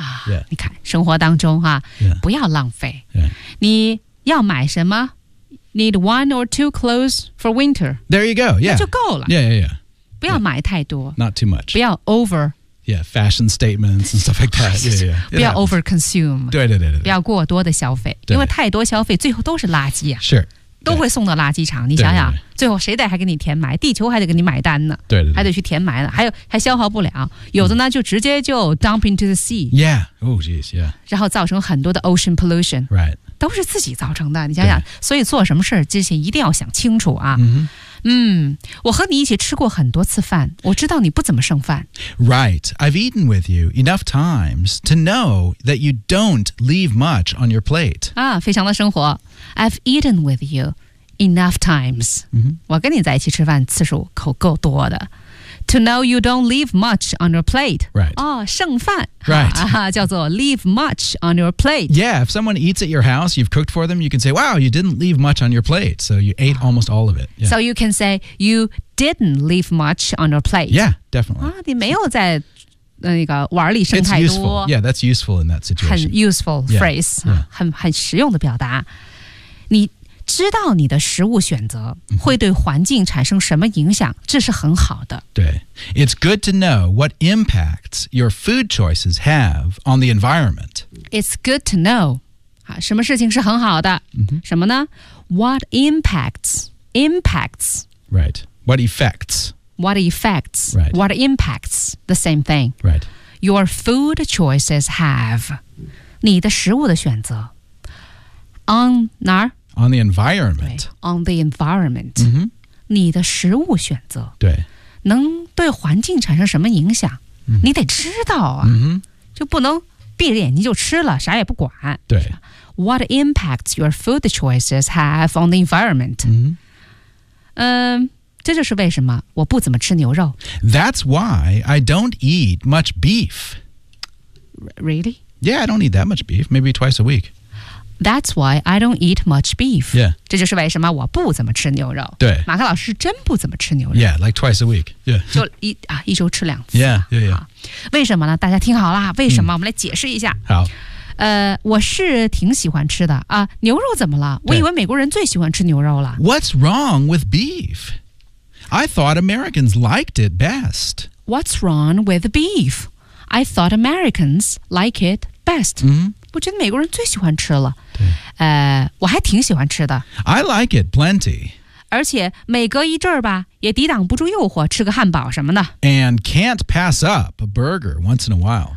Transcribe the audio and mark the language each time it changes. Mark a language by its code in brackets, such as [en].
[zh] Yeah. 你看生活当中、啊 [en] yeah. [zh] 不要浪费、 [en] yeah. [zh] 你要买什么 [en] Need one or two clothes for winter. There you go. Yeah. [zh] 那就够了。 [en] Yeah, yeah, yeah. [zh] 不要买太多 [en] Not too much [zh] 不要 over [en] Yeah, fashion statements and stuff like that yeah, yeah, yeah. [zh] 不要 [en] over consume [zh] 对对对对不要过多的消费因为太多消费最后都是垃圾啊 [en] Sure [zh] 都会送到垃圾场你想想对对对最后谁得还给你填埋地球还得给你买单呢对对对还得去填埋了 还消耗不了有的呢就直接就 [en] dump into the sea Yeah, oh geez, yeah [zh] 然后造成很多的 [en] ocean pollution Right [zh] 都是自己造成的你想想所以做什么事之前一定要想清楚啊、 [en] mm-hmm. [zh] 我和你一起吃过很多次饭我知道你不怎么剩饭 [en] Right, I've eaten with you enough times to know that you don't leave much on your plate 啊， [zh] 非常的生活 [en] I've eaten with you enough times、 mm-hmm. [zh] 我跟你在一起吃饭次数口够多的 [en] To know you don't leave much on your plate Right [zh] 哦，剩饭 [en] Right、 [zh] 啊、叫做 [en] leave much on your plate Yeah, if someone eats at your house, you've cooked for them, you can say, wow, you didn't leave much on your plate So you ate almost all of it、yeah. So you can say, you didn't leave much on your plate Yeah, definitely [zh] 啊，你没有在那个碗里剩太多 [en] It's useful, yeah, that's useful in that situation 很 useful phrase yeah, yeah. [zh] 很实用的表达你知道你的食物选择会对环境产生什么影响，这是很好的。对。 [en] It's good to know what impacts your food choices have on the environment. It's good to know. [zh] 什么事情是很好的、 [en] mm-hmm. [zh] 什么呢 [en] What impacts? Impacts. Right. What effects? What effects? Right. What impacts? The same thing. Right. Your food choices have. [zh] 你的食物的选择。 [en] On [zh] 哪儿 [en] On the environment. On the environment.、 Mm-hmm. [zh] 你的食物选择。对。能对环境产生什么影响、 [en] mm-hmm. [zh] 你得知道啊。 [en] Mm-hmm. [zh] 就不能闭着眼睛就吃了啥也不管。对。 [en] What impacts your food choices have on the environment?、 Mm-hmm. [zh] 这就是为什么我不怎么吃牛肉。 [en] That's why I don't eat much beef. Really? Yeah, I don't eat that much beef. Maybe twice a week. That's why I don't eat much beef. Yeah. [zh] 这就是为什么我不怎么吃牛肉。对。马克老师真不怎么吃牛肉。 [en] Yeah, like twice a week. Yeah. [zh] 就一周吃两次。 [en] Yeah, yeah, yeah. [zh] 为什么呢？大家听好了，为什么？我们来解释一下。好。我是挺喜欢吃的啊。牛肉怎么了？我以为美国人最喜欢吃牛肉了。 [en] What's wrong with beef? I thought Americans liked it best. What's wrong with beef? I thought Americans like it best. Mm-hmm. [zh] 我觉得美国人最喜欢吃了，我还挺喜欢吃的。 [en] I like it plenty. [zh] 而且每隔一阵儿吧，也抵挡不住诱惑，吃个汉堡什么的。 [en] And can't pass up a burger once in a while.